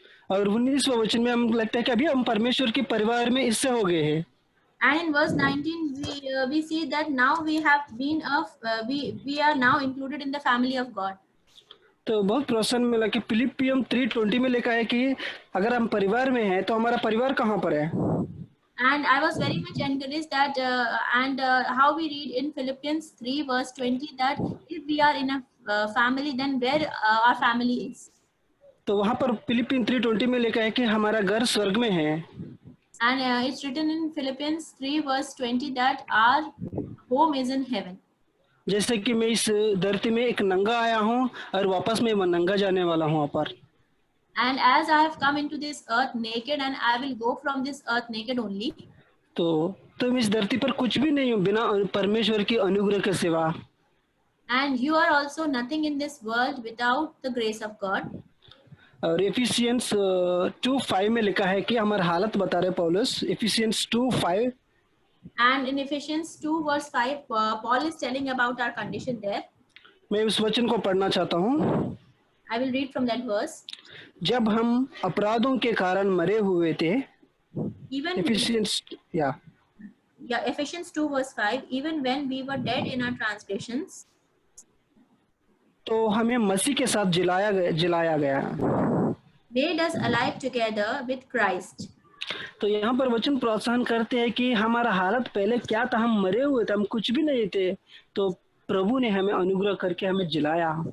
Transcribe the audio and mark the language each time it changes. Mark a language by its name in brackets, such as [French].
[Hindi] और 19वें वचन में हम लगता है कि अभी हम परमेश्वर के परिवार में इससे हो गए हैं. [English] And in verse 19 we see that now we have been we are now included in the family of God. [Hindi] तो बहुत प्रोत्साहन मिला कि फिलिपियम 3:20 में लिखा है कि अगर हम परिवार में हैं तो हमारा परिवार कहाँ पर है. [English] And I was very much encouraged that how we read in Philippians 3 verse 20 that if we are in a family then where our family is. [Hindi] तो वहाँ पर फिलिपियन 3:20 में लिखा है कि हमारा घर स्वर्ग में है. [English] And it's written in Philippians 3 verse 20 that our home is in heaven. [Hindi] जैसे कि मैं इस धरती में एक नंगा आया हूँ और वापस मैं नंगा जाने वाला हूँ वहाँ पर. [English] And as I have come into this earth naked and I will go from this earth naked only. [Hindi] तो तुम इस धरती पर कुछ भी नहीं हो बिना परमेश्वर की अनुग्रह के सिवा. [English] And you are also nothing in this world without the grace of God. [Hindi] और एफिशियंस 2:5 में लिखा है कि हमारी हालत बता रहे पौलुस. Efficiency 2:5. [English] And in Ephesians 2 verse 5, Paul is telling about our condition there. [Hindi] मैं उस वचन को पढ़ना चाहता हूँ. [English] I will read from that verse. [Hindi] जब हम अपराधों के कारण मरे हुए थे. [English] Even Ephesians, Ephesians 2 verse 5. Even when we were dead in our transgressions. [Hindi] तो हमें मसीह के साथ जिलाया गया. [English] Made us alive together with Christ. [Hindi] तो यहाँ पर वचन प्रोत्साहन करते हैं कि हमारा हालत पहले क्या था, हम मरे हुए थे, हम कुछ भी नहीं थे, तो प्रभु ने हमें अनुग्रह करके हमें जिलाया.